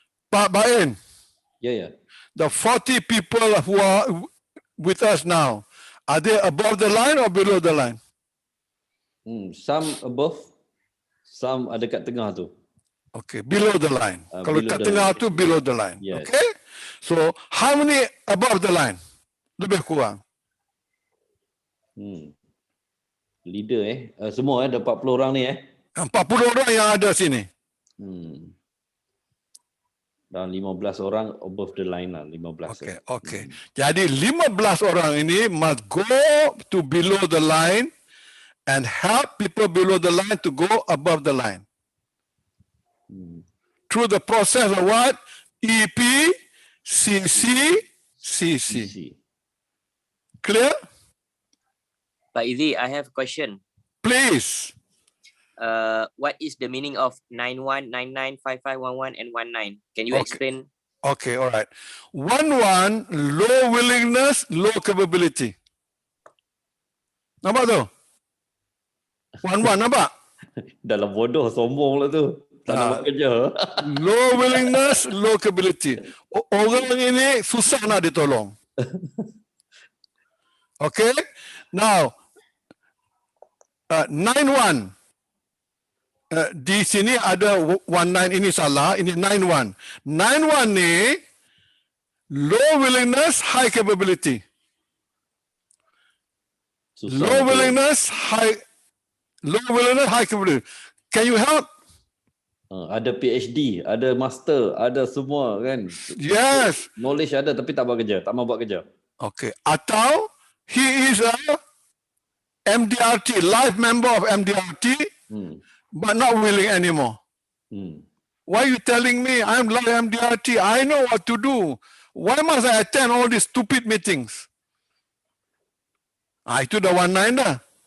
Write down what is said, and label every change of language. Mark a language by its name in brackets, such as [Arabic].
[English] Pak Bain, the 40 people who are with us now, are they above the line or below the line? [Malay] Some above, some ada kat tengah tu. [English] Okay, below the line. Kalau Below [Malay] kat [English] the [Malay] tengah [English] line. tu below the line. Yes. Okay? So, how many above the line? [Malay] Lebih kurang. Leader semua ada 40 orang ni 40 orang yang ada sini. Dan 15 orang above the line lah, 15. [English] Okay, okay. Jadi 15 orang ini must go to below the line and help people below the line to go above the line. Through the process of what? EP, CC, CC. Clear? Pak Izzi, I have a question. Please. What is the meaning of 91, 99, 55, 11, and 19? Can you explain? Okay, all right. 11, low willingness, low capability. [Malay] Nampak tu? 11, nampak? Dalam bodoh, sombong lah tu. Tak nak buat kerja. [English] Low willingness, low capability. [Malay] Orang ini susah nak ditolong. [English] Okay? Now, 91. [Malay] Di sini ada 19, ini salah, ini 91. [English] 91 ni low willingness, high capability. Low willingness, high capability. Can you help? [Malay] Ada PhD, ada master, ada semua kan. [English] Yes. [Malay] Knowledge ada tapi tak buat kerja, tak mau buat kerja. [English] Okay. Atau he is a MDRT, life member of MDRT, but not willing anymore. Why are you telling me I'm like MDRT? I know what to do. Why must I attend all these stupid meetings? Itu dah 19 dah.